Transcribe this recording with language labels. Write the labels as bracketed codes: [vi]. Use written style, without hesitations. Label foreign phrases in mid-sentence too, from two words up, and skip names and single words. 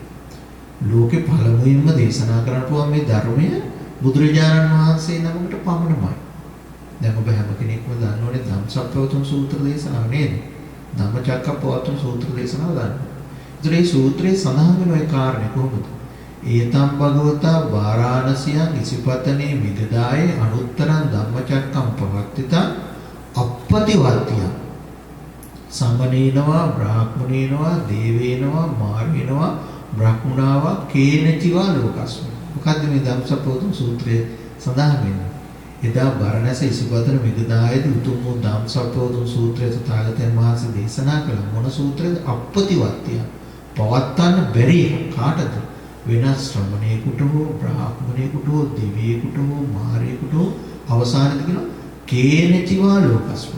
[si] ලෝකේ පළමුවෙන්ම දේශනා කරපුවා මේ ධර්මය බුදුරජාණන් වහන්සේ නමකට පමණමයි. දැන් ඔබ හැම කෙනෙක්ම දන්නෝනේ ධම්සප්පවතුන් සූත්‍ර දේශනාව නේද? ධම්මචක්කප්පවතුන් සූත්‍ර දේශනාව දන්නවා. ඒතර මේ සූත්‍රයේ සඳහන් වෙන ඒ කාරණේ කොහොමද? [pi] ඒතම් භගවතා වාරාණසියං ඉසිපතනේ විදදායේ අනුත්තරං ධම්මචක්කම් පවත්තිතං අප්පතිවත්තිය සම්මනේනවා බ්‍රාහ්මණේනවා දේවේනවා මාර්ගේනවා බ්‍රහ්මුණාවා කේනචිවා ලෝකස්මි. [si] මොකද්ද මේ ධම්සප්පවතුන් සූත්‍රයේ සඳහන් වෙන්නේ? එදා බරණැස ඉසිපතන විදදායේදී උතුම් වූ ධම්සප්පවතුන් සූත්‍රය තථාගතයන් වහන්සේ දේශනා කළ මොන සූත්‍රයද? අප්පතිවත්තිය. පවත්තන්න බැරි කාටද? වෙනස් ශ්‍රමණේකට හෝ බ්‍රාහ්මණේකට හෝ දෙවියෙකුට හෝ මාරයෙකුට හෝ අවසානයේදී කියනවා [pi] කේනචිවා ලෝකස්මි.